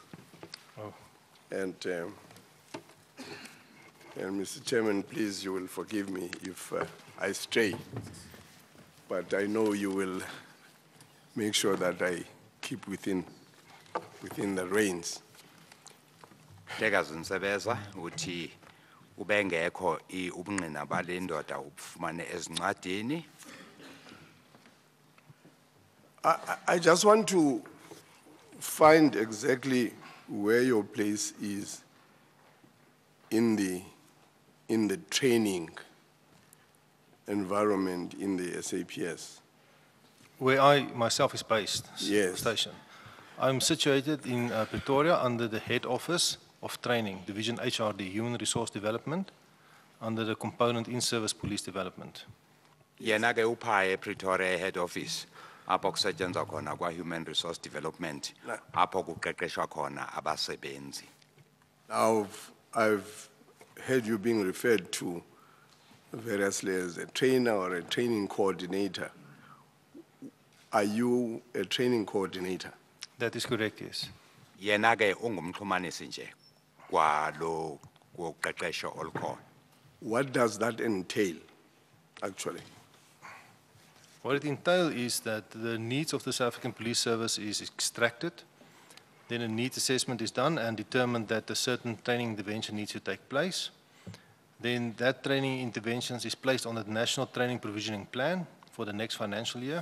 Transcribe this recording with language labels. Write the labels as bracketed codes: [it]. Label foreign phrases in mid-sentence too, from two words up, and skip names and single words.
[en] Oh. And Mr. Chairman, please, you will forgive me if I stray. But I know you will make sure that I keep within the reins. [xh] Tekazi Nsebeza uthi ubengekho ubungqina bale ndoda ubufumane ezincwadini. [en] I just want to find exactly where your place is in the training environment in the SAPS. Where I myself is based, Yes. station. I'm situated in Pretoria under the head office of training, Division HRD, Human Resource Development, under the component in-service police development. [xh] Yena ke uphaye Pretoria [en] head office [xh] apho kusetshenzwa khona kwa [en] human resource development [xh] apho kuqeqeshwa khona abasebenzi. [en] Now, I've heard you being referred to variously as a trainer or a training coordinator. Are you a training coordinator? That is correct, yes. [xh] Yena ke ungumxhumanisi nje kwalo kuqeqesho olukhona. [en] What does that entail, actually? What it entails is that the needs of the South African Police Service is extracted, then a needs assessment is done and determined that a certain training intervention needs to take place. Then that training interventions is placed on the National Training Provisioning Plan for the next financial year.